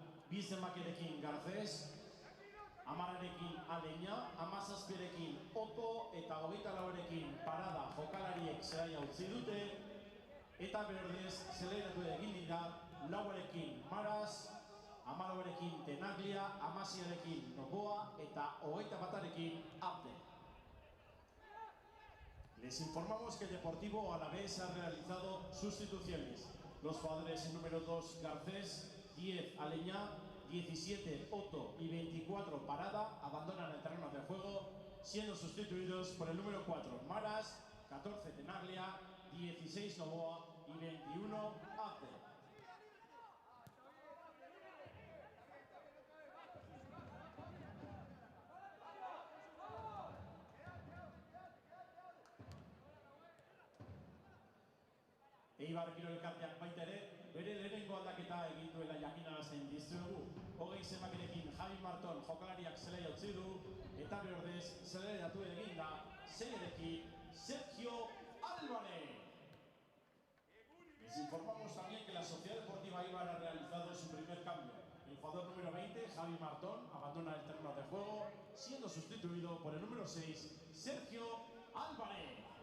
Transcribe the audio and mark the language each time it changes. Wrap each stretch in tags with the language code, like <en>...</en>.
<eu>2 zenbakirekin Garcés, 10rekin Aleña, 17rekin Otto eta 24rekin Parada jokalariek zelaia utzi dute, eta berdez zeleratu egin dira 4rekin Maras, 14rekin Tenaglia, 16rekin Novoa eta 21rekin Abde.</eu> <es>Les informamos que el Deportivo Alavés ha realizado sustituciones. Los jugadores número 2 Garcés, 10 Aleñá, 17 Otto y 24 Parada abandonan el terreno de juego, siendo sustituidos por el número 4 Maras, 14 Tenaglia, 16 Novoa y 21 Abde.</es> <eu>Eibar Kirolkarteak baita ere, bere lehenengo aldaketa egin duela jakinarazten dizuegu. 20 zenbakirekin Javi Marton jokalariak zelaia utzi du, eta berdez zeleratu egin da 6rekin Sergio Álvarez.</eu> <es>Les informamos también que la Sociedad Deportiva Eibar ha realizado su primer cambio. El jugador número 20, Javi Marton, abandona el terreno de juego, siendo sustituido por el número 6, Sergio Álvarez.</es>